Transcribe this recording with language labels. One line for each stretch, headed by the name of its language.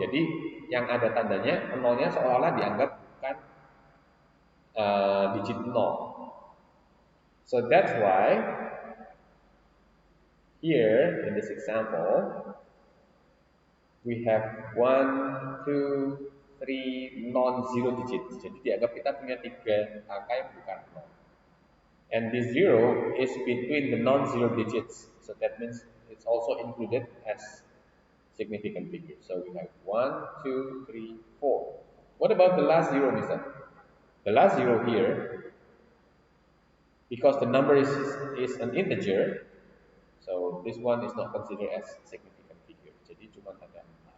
Indonesian: Jadi yang ada tandanya nolnya seolah-olah dianggap bukan digit nol.
English: So that's why here in this example we have one, two, three non-zero digits.
Indonesian: Jadi dianggap kita punya tiga angka yang bukan nol.
English: And this zero is between the non-zero digits. So that means it's also included as significant figure. So we have 1, 2, 3, 4. What about the last zero, Mister? The last zero here, because the number is an integer, so this one is not considered as significant figure.
Indonesian: Jadi cuma ada 4.